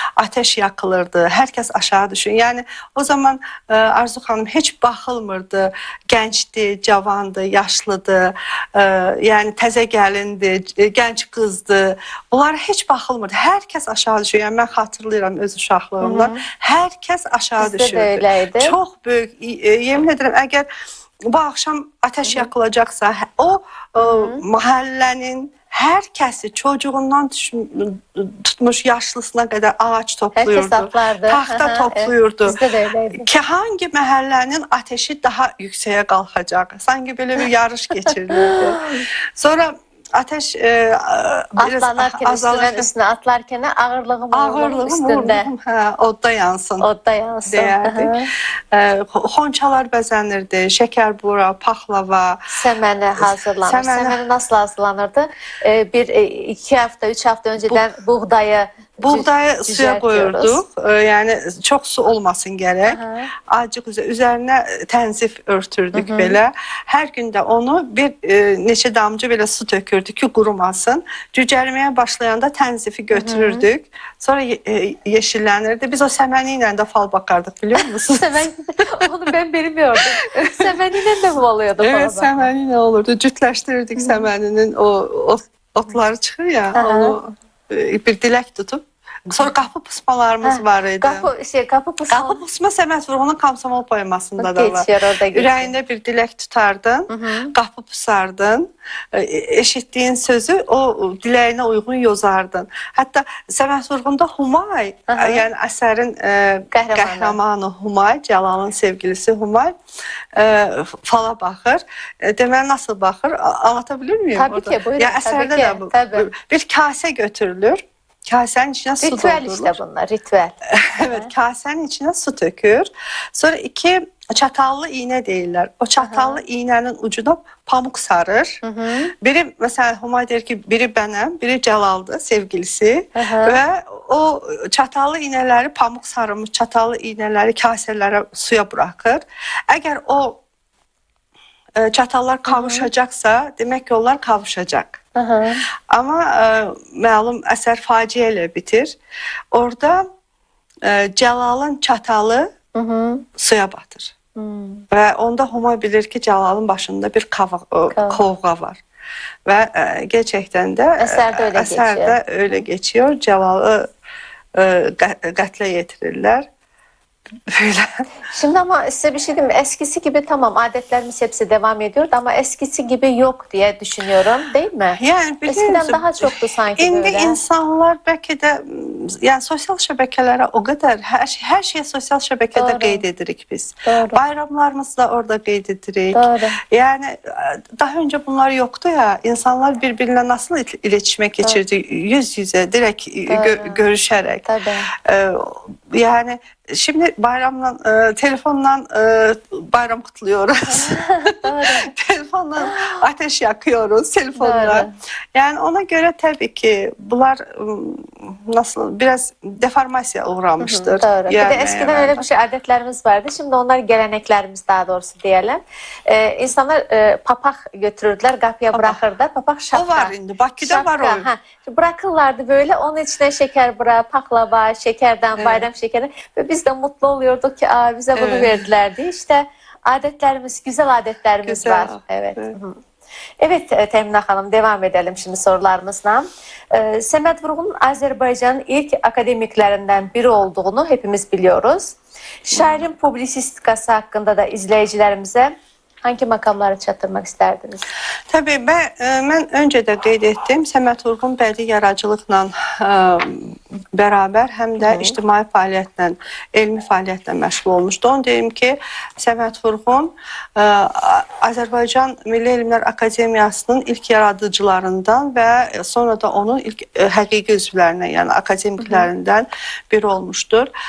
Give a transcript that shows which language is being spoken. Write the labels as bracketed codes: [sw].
[tr] Ateş yakılırdı. Herkes aşağı düşün. Yani o zaman Arzu xanım [az] heç baxılmırdı. Gəncdi, cavandı, yaşlıdı. Yani təzə gəlindi, gənc qızdı. Bunlara heç baxılmırdı. [tr] Herkes aşağı düşün. [az] Yani mən xatırlayıram öz uşaqlığımda. [tr] Herkes aşağı düşürdü. [az] Bizdə də öyləydi. Çox böyük. Yemin edirəm, [tr] əgər bu akşam ateş yakılacaksa o mahallenin herkesi çocuğundan tutmuş yaşlısına kadar ağaç topluyordu. Tahta topluyordu. [az] Bizdə də öyləydi. [tr] Ki hangi mahallenin ateşi daha yükseğe kalkacak. Sanki böyle bir yarış geçirilirdi. Sonra ateş atlanarken üstüne atlarken ağırlığım üstünde. [az] Odda yansın. Odda yansın. Deyərdik. Xonçalar bəzənirdi, şəkər bura, paxlava. Səməni hazırlanır. Səməni nasıl hazırlanırdı? [tr] İki hafta, 3 hafta önceden buğdayı suya koyurduk. Yani çok su olmasın gerek. [az] Acık üzerine tənzif örtürdük belə. [tr] Her günde [az] onu bir neçə damcı belə su tökürdük ki qurumasın. Cücərməyə başlayanda tənzifi götürürdük. Sonra yeşillənirdi. [tr] Biz o səməni ilə də fal bakardık, biliyor musunuz? Onu ben bilmiyordum. Səməni ilə də mi oluyordu? Evet, səməni ilə olurdu. [az] Cütləşdirirdik səməninin o otları çıxır ya, onu bir dilək tutup. Sonra qapı pusmalarımız var idi. Qapı pusma Səməd Vurğunun Komsomol poemasında da var. [tr] Geçiyor. [az] Ürəyində bir dilək tutardın, qapı pusardın, eşitdiyin sözü o diləyinə uyğun yozardın. Hətta Səməd Vurğunda Humay, yani əsərin qəhrəmanı Humay, Cəlalın sevgilisi Humay fala baxır. [tr] Deməli nasıl baxır? Anlatabilir miyim? Tabii ki, buyurun. [az] Ya əsərdə də bu. Bir kase götürülür. [tr] Kasenin içine su doldurulur. Ritüel işte bunlar, ritüel. Evet, kasenin içine su tökür. Sonra 2 çatallı iğne deyirlər. O çatallı iğnenin ucuna pamuk sarır. Biri mesela Humay der ki biri benim, biri Cəlal'dı, sevgilisi. Ve o çatallı iğneleri, pamuk sarılmış çatallı iğneleri kaselere suya bırakır. Eğer o çatallar kavuşacaksa demek ki onlar kavuşacak. [az] Ama məlum əsər faciə ilə bitir. Orada Cəlalın çatalı suya batır. [tr] Ve onda Humay bilir ki Cəlalın başında bir kavga var. Ve gerçekten de əsərdə öyle geçiyor. [az] Cəlalı qətlə yetirirlər. [tr] Böyle. Şimdi ama size bir şey diyeyim mi? Eskisi gibi tamam adetlerimiz hepsi devam ediyor ama eskisi gibi yok diye düşünüyorum, değil mi? Yani eskiden daha çoktu sanki indi böyle. insanlar belki de yani sosyal şəbəkələrə o kadar her şeye sosyal şəbəkədə qeyd edirik biz. [az] Bayramlarımızı da orada qeyd edirik. [tr] Yani daha önce bunlar yoktu ya. İnsanlar birbirine nasıl iletişime geçirdi? Yüz yüze direkt görüşerek. Yani şimdi bayramla, telefonla bayram kutluyoruz. Telefonla ateş yakıyoruz, telefonla. Yani ona göre tabii ki bunlar nasıl biraz deformasya uğramıştır. Doğru. Yani, bir de eskiden öyle bir şey adetlerimiz vardı. Şimdi onlar geleneklerimiz daha doğrusu diyelim. İnsanlar papak götürürdüler, kapıya bırakırdı. Papak şapka. O var indi. Bakü'de var o. Bırakırlardı böyle. Onun içine şeker bırak, paklava, şekerden, bayram şekeri. Ve biz de mutlu oluyorduk ki bize bunu verdiler diye. İşte adetlerimiz, güzel adetlerimiz var. Evet. Evet Təminə xanım, devam edelim şimdi sorularımızla. [az] Səməd Vurğunun Azərbaycanın ilk akademiklərindən biri olduğunu [tr] hepimiz biliyoruz. Şairin publisistikası hakkında da izleyicilerimize hangi makamları [az] çatdırmaq istərdiniz? [tr] Tabii ben önce de [az] qeyd etdim. Səməd Vurğun bədii yaradıcılıqla bərabər həm də ictimai fəaliyyətlə, elmi fəaliyyətlə məşğul olmuşdu. Onu deyim ki, Səməd Vurğun Azərbaycan Milli Elmlər Akademiyasının ilk yaradıcılarından və sonra da onun ilk həqiqi üzvlərindən, yəni akademiklərindən biri olmuşdur.